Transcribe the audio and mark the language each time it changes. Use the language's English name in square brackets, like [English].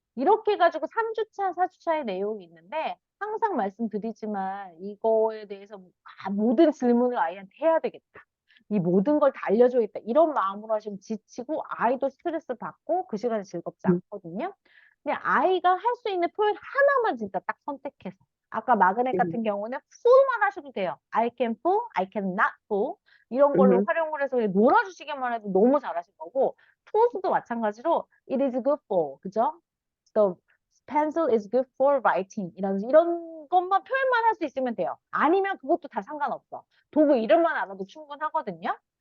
[Korean] 이렇게 해가지고 3주차, 4주차의 내용이 있는데 항상 말씀드리지만 이거에 대해서 모든 질문을 아이한테 해야 되겠다. 이 모든 걸 다 알려줘야겠다. 이런 마음으로 하시면 지치고 아이도 스트레스 받고 그 시간이 즐겁지 않거든요. 근데 아이가 할 수 있는 표현 하나만 진짜 딱 선택해서 아까 마그넷 음. 같은 경우는 full만 하셔도 돼요. [English] I can full, I can not full [Korean] 이런 걸로 음. 활용을 해서 그냥 놀아주시기만 해도 너무 잘하실 거고 to스도 마찬가지로 [English] it is good for [Korean] 그죠? [English] The pencil is good for writing [Korean] 이런 것만 표현만 할 수 있으면 돼요. 아니면 그것도 다 상관없어. 도구 이름만 알아도 충분하거든요.